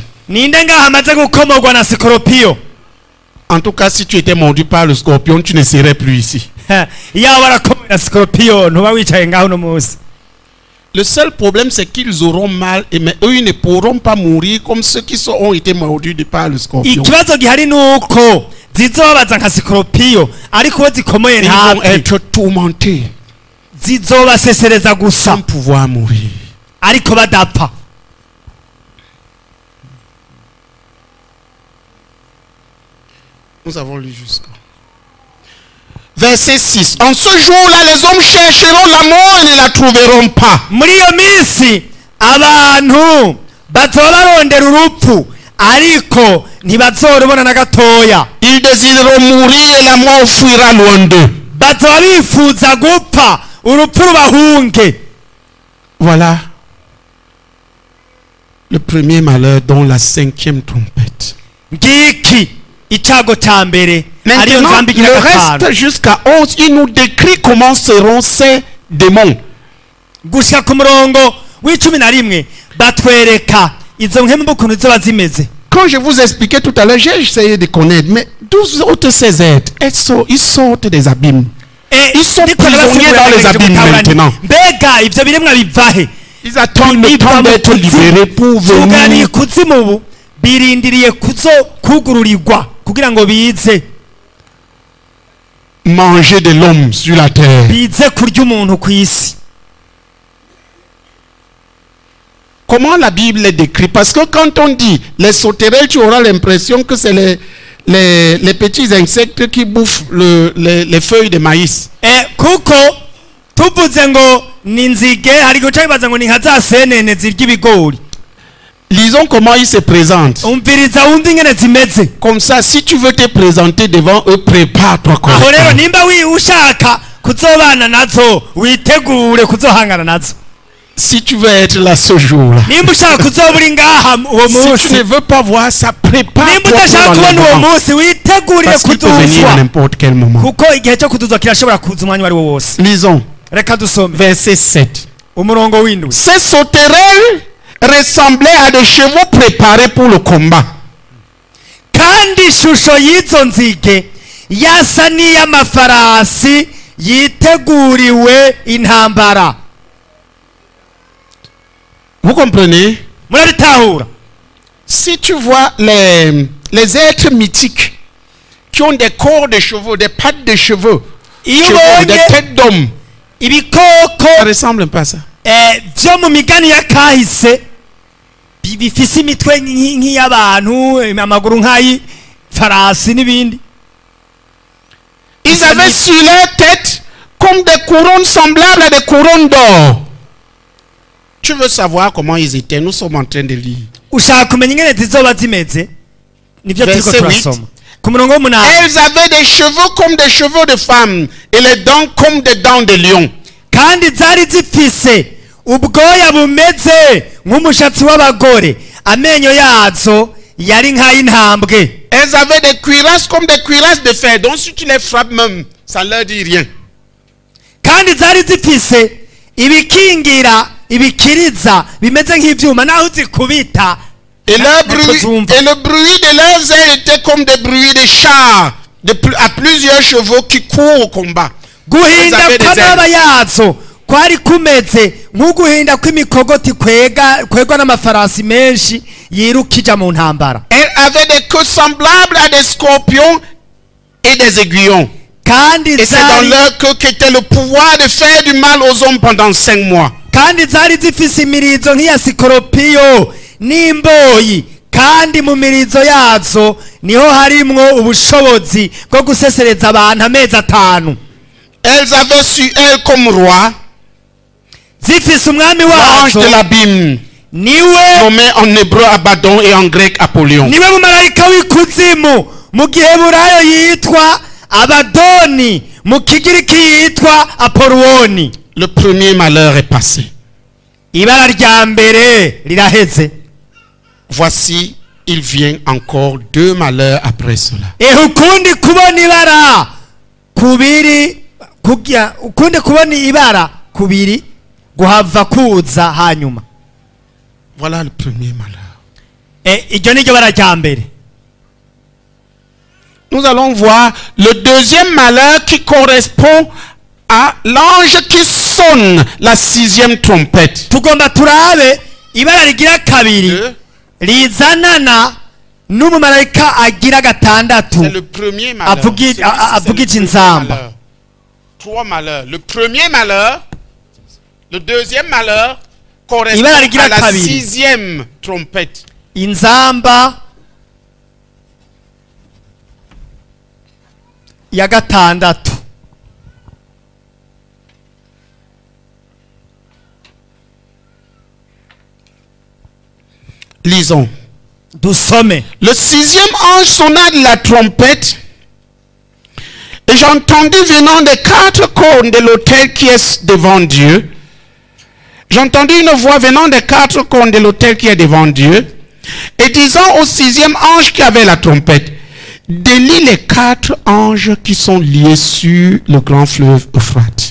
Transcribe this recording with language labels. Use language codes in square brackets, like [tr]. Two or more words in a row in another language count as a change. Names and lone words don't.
[rn] ninde ngaha amaze gukomorwa na sikoropiyo? [fr] En tout cas, si tu étais mordu par le scorpion, tu ne serais plus ici. [rn] iyaba warakomwe na sikoropiyo ntuba wicaye ngaho uno munsi. [fr] Le seul problème, c'est qu'ils auront mal, mais eux, ils ne pourront pas mourir comme ceux qui ont été mordus par le scorpion. [rn] ikibazo gihari nuko zizobabaza nka sikoropiyo ariko bo zikomoye [fr] Ils vont [rn] ntabwo [fr] être tourmentés [rn] zizobasesereza gusa [fr] sans pouvoir mourir. [rn] ariko badapfa. [fr] Nous avons lu jusqu'à verset 6. En ce jour-là, les hommes chercheront la mort et ne la trouveront pas. [rn] muri iyo minsi abantu bazoba barondera urupfu ariko ntibazorubona na gatoya. [fr] Ils désireront mourir et la mort fuira loin d'eux. [rn] bazoba bifuza gupfa urupfu rubahunge. [fr] Voilà le premier malheur, dont la 5e trompette. [rn] ngiki icyago cya mbere ariyo [fr] Maintenant, [rn] nzamba igira [fr] le [rn] gatanu. [fr] reste jusqu'à 11, il nous décrit comment seront ces démons. gushika ku murongo w'11 batwereka izo nkemu ukuntu ziba zimeze. Quand je vous expliquais tout à l'heure, j'ai essayé de connaître, mais 12 autres ces êtres, ils sortent des abîmes. Ils sont prisonniers dans les abîmes maintenant. [rn] mbega ibyo biremwa bivahe? [fr] Ils attendent le temps d'être libérés pour [rn] zuganiye [fr] venir [rn] kuzimu ubu birindiriye kugururirwa kugira ngo bize [fr] manger de l'homme sur la terre. [rn] bize kurya umuntu ku isi. [fr] Comment la Bible les décrit? Parce que quand on dit les sauterelles, tu auras l'impression que c'est les petits insectes qui bouffent les feuilles de maïs. [rn] kuko tuvuze ngo ni nzige hari guca bibaza ngo ni nka za senene zirya ibigori. [fr] Lisons comment ils se présentent. [rn] Umviriza wumva ingene zimeze. [fr] Comme ça, si tu veux te présenter devant eux, prépare-toi [rn] aho rero [fr] correctement. [rn] nimba ushaka kuzobana nazo witegure kuzohangana nazo. [fr] Si tu veux être là ce jour-là, [rn] nimba ushaka kuzoba uri ngaha uwo [fr] si tu [rn] munsi, [fr] ne veux pas voir ça, prépare-toi [rn] nimba [fr] pour [rn] udashaka kubona uwo [fr] l'enlèvement. [rn] munsi witegurire [fr] Parce qu'il peut venir à [rn] kuduzwa, [fr] n'importe quel moment. [rn] kuko igihe cyo kuduzwa kirashobora kuza umwanya wari wo wose. [fr] Lisons, [rn] Reka dusome [fr] verset 7. [rn] umurongo w'indwi. [fr] Ces sauterelles ressemblaient à des chevaux préparés pour le combat. [rn] kandi ishusho y'izo nzige yasa n'iy'amafarasi yiteguriwe intambara. [fr] Vous comprenez? [rn] Murabitahura? [fr] Si tu vois les êtres mythiques qui ont des corps de chevaux, des pattes de chevaux, [rn] iyo [fr] des [rn] ubonye [fr] têtes d'hommes, [rn] ibikoko [fr] ça ressemble un peu à ça. [rn] byo mu migani ya kahise bifise imitwe nk'iy'abantu, amaguru nk'ay'ifarasi n'ibindi. [fr] Ils avaient sur leur tête comme des couronnes semblables à des couronnes d'or. Tu veux savoir comment ils étaient? Nous sommes en train de lire. [rn] ushaka kumenya ingene zizoba zimeze, nibyo turiko [fr] Verset [rn] turasoma ku murongo w'umunani. [fr] Elles avaient des cheveux comme des cheveux de femmes et les dents comme des dents de lion. [rn] kandi zari zifise ubwoya bumeze nk'umushatsi w'abagore, amenyo yazo yari nk'ay'intambwe. [fr] Elles avaient des cuirasses comme des cuirasses de fer. Donc si tu les frappes même, ça ne leur dit rien. [rn] kandi zari zifise ibikingira ibikiriza bimeze nk'ivyuma, naho uzikubita [fr] Et, [rn] ntacyo zumva. [fr] et le bruit de leurs ailes était comme des bruits de chars à plusieurs chevaux qui courent au combat. [rn] guhinda [fr] Elles avaient des [rn] kw'amababa [fr] ailes. [rn] yazo kwari kumeze nk'uguhinda kw'imikogoti kwegwa n'amafarasi menshi yirukija mu ntambara. [fr] Elles avaient des queues semblables à des scorpions et des aiguillons. [rn] kandi [fr] Et c'est dans [rn] zari [fr] leur queue qu'était le pouvoir de faire du mal aux hommes pendant 5 mois. [rn] kandi zari zifise imirizo nk'iya sikoropiyo n'imboyi, kandi mu mirizo yazo niho harimwo ubushobozi bwo gusesereza abantu amezi 5. [fr] Elles avaient sur elles comme roi [rn] zifise umwami [fr] l'ange [rn] wazo [fr] de l'abîme, [rn] niwe [fr] nommé en hébreu Abaddon et en grec Apollyon. [rn] niwe mumarayika w'ikuzimu, mu giheburayo yitwa Abadoni, mu kigiriki yitwa Apoloni. [fr] Le premier malheur est passé. [rn] Ibara rya mbere riraheze. [fr] Voici, il vient encore 2 malheurs après cela. [rn] Ukundi kubona ibara kubiri ukundi kubona ibara kubiri guhava kuza hanyuma. [fr] Voilà le premier malheur. [rn] Iryo ni ryo bara rya mbere. [fr] Nous allons voir le deuxième malheur qui correspond à l'ange qui sonne la 6e trompette. [rn] Tugomba turabe ibara rigira kabiri rizanana n'umumarayika agira gatandatu. [fr] C'est le premier malheur. [rn] Avugije inzamba. [fr] 3 malheurs. Le premier malheur, le deuxième malheur correspond [rn] Ibara rigira [fr] à la [rn] kabiri. [fr] 6e trompette. [rn] Inzamba ya gatandatu. [fr] Lisons. [rn] Dusome. [fr] Le 6e ange sonna de la trompette et j'entendis venant des 4 cônes de l'autel qui est devant Dieu. J'entendis une voix venant des 4 cônes de l'autel qui est devant Dieu et disant au 6e ange qui avait la trompette, délie les 4 anges qui sont liés sur le grand fleuve Euphrate.